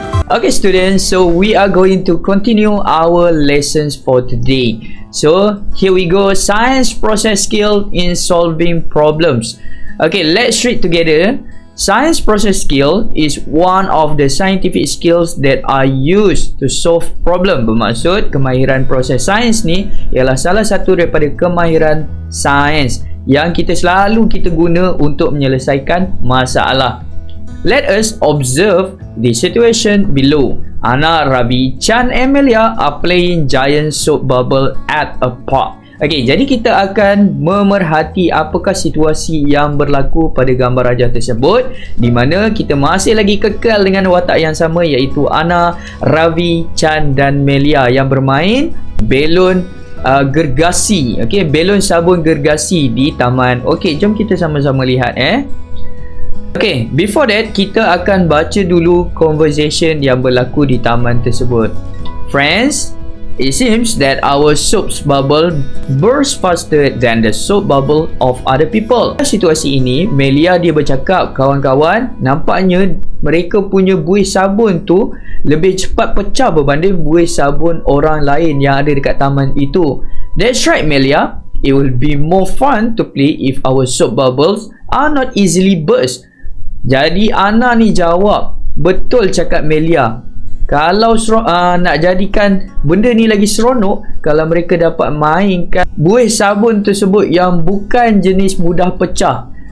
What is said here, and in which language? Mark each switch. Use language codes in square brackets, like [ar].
[en] Okay students, so we are going to continue our lessons for today. So here we go, science process skill in solving problems. Okay, let's read together. Science process skill is one of the scientific skills that are used to solve problem. [ms] Bermaksud kemahiran proses sains ni ialah salah satu daripada kemahiran sains yang kita guna untuk menyelesaikan masalah. [en] Let us observe the situation below. Anna, Ravi, Chan, and Melia are playing giant soap bubble at a park. [ms] Okey, jadi kita akan memerhati apakah situasi yang berlaku pada gambar rajah tersebut, di mana kita masih lagi kekal dengan watak yang sama, iaitu Anna, Ravi, Chan dan Melia yang bermain belon gergasi. Okey, belon sabun gergasi di taman. Okey, jom kita sama-sama lihat [en] Okay, before that, [ms] kita akan baca dulu conversation yang berlaku di taman tersebut. [en] Friends, it seems that our soap bubble burst faster than the soap bubble of other people. [ms] Dalam situasi ini, Melia dia bercakap, kawan-kawan, nampaknya mereka punya buih sabun tu lebih cepat pecah berbanding buih sabun orang lain yang ada dekat taman itu. [en] That's right, Melia. It will be more fun to play if our soap bubbles are not easily burst. [ms] Jadi Anna ni jawab, betul cakap Melia. Kalau nak jadikan benda ni lagi seronok, kalau mereka dapat mainkan buih sabun tersebut yang bukan jenis mudah pecah.